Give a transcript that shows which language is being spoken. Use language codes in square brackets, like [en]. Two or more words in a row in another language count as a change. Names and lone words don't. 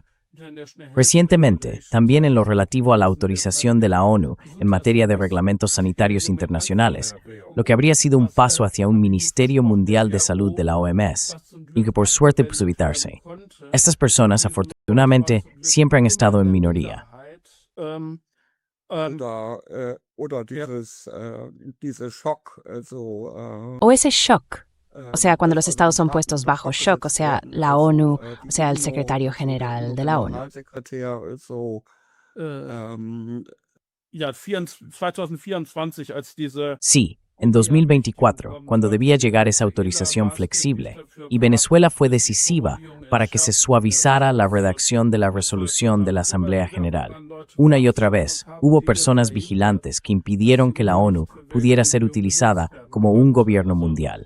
[es] Recientemente, también en lo relativo a la autorización de la ONU en materia de reglamentos sanitarios internacionales, lo que habría sido un paso hacia un Ministerio Mundial de Salud de la OMS, y que por suerte pudo evitarse. Estas personas, afortunadamente, siempre han estado en minoría. [de] Oder dieses Schock, [es] O ese shock, O sea, cuando los estados son puestos bajo shock, o sea, la ONU, o sea, el secretario general de la ONU. [de] Generalsekretär ist so, Ja, 2024, als diese [es] Sí, en 2024, cuando debía llegar esa autorización flexible, y Venezuela fue decisiva para que se suavizara la redacción de la resolución de la Asamblea General. Una y otra vez, hubo personas vigilantes que impidieron que la ONU pudiera ser utilizada como un gobierno mundial.